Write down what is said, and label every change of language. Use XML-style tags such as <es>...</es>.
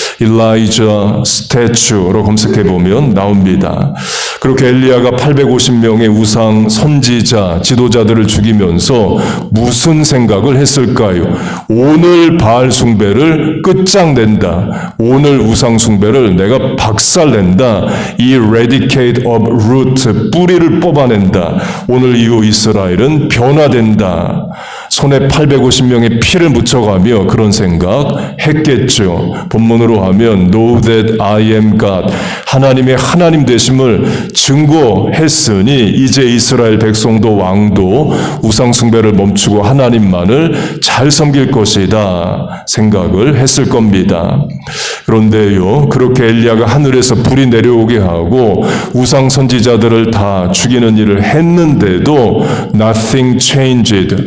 <ko>일라이자 스태츄로 검색해보면 나옵니다. 그렇게 엘리야가 850명의 우상 선지자, 지도자들을 죽이면서 무슨 생각을 했을까요? 오늘 바알 숭배를 끝장낸다. 오늘 우상 숭배를 내가 박살낸다.</ko> <en>eradicate of root,</en> <ko>뿌리를 뽑아낸다. 오늘 이후 이스라엘은 변화된다. 손에 850명의 피를 묻혀가며 그런 생각 했겠죠. 본문으로 하면</ko> <en>Know that I am God.</en> <ko>하나님의 하나님 되심을 증거했으니 이제 이스라엘 백성도 왕도 우상 숭배를 멈추고 하나님만을 잘 섬길 것이다 생각을 했을 겁니다. 그런데요, 그렇게 엘리야가 하늘에서 불이 내려오게 하고 우상 선지자들을 다 죽이는 일을 했는데도</ko> <en>nothing changed.</en>